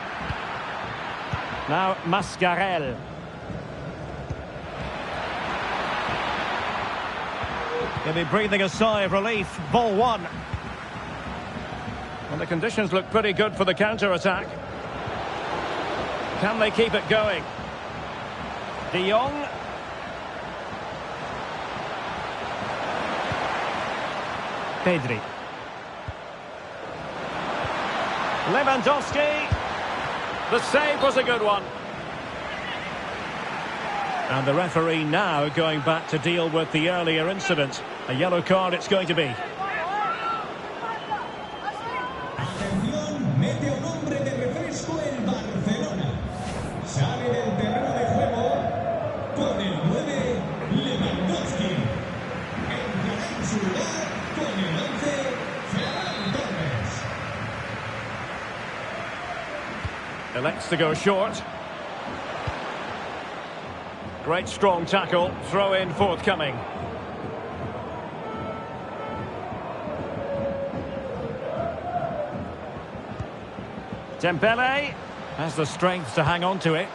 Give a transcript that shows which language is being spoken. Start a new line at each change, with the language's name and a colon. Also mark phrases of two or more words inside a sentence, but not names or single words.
English: Now Mascarell. He'll be breathing a sigh of relief. Ball one. And the conditions look pretty good for the counter-attack. Can they keep it going? De Jong. Pedri. Lewandowski. The save was a good one. And the referee now going back to deal with the earlier incident. A yellow card it's going to be.
Spanish: Atención, mete un hombre de refresco el Barcelona. Sale del terreno de juego con el 9, Lewandowski. Entrará en su lugar con el 11, Ferran Torres.
English: Elects to go short. Great strong tackle. Throw in forthcoming. Dembele has the strength to hang on to it.